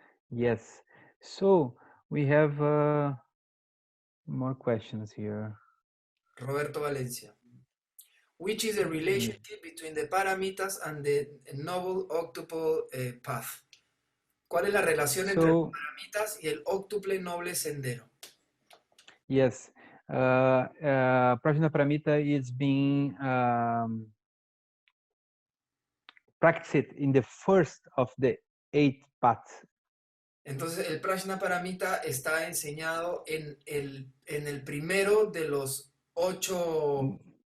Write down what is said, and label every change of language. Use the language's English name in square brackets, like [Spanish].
[English] Yes. So we have more questions here. Roberto Valencia. Which is the relationship between the paramitas and the noble octuple path? [Spanish] ¿Cuál es la relación entre los paramitas y el óctuple noble sendero? [English] Yes, Prajna Paramita is being practiced in the first of the 8 paths. [Spanish] Entonces el Prajna Paramita está enseñado en el primero de los 8